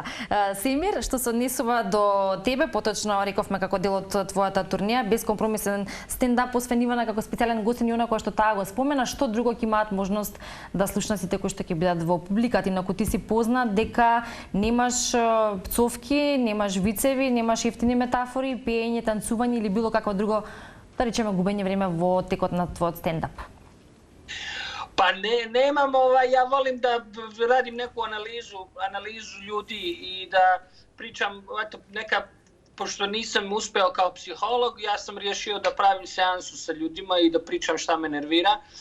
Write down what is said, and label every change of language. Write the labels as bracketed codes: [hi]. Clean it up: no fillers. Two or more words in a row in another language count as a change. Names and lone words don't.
[mk] Семир, што се однесува до тебе, поточно рековме како дел од твојата турнеја, безкомпромисен стендап освен Ивана како специјален гостин и она кој што таа го спомена, што друго ќе имаат можност да слушнат сите кои што ќе бидат во публиката, инаку ти си познат дека немаш пцовки, немаш вицеви, немаш ефтини метафори, пеење, танцување или било какво друго, да речеме губење време во текот на твојот стендап. [bs] Pa nemam, ja volim da radim neku analizu ljudi i da pričam, eto, pošto nisam uspeo kao psiholog, ja sam riješio da pravim seansu sa ljudima i da pričam šta me nervira.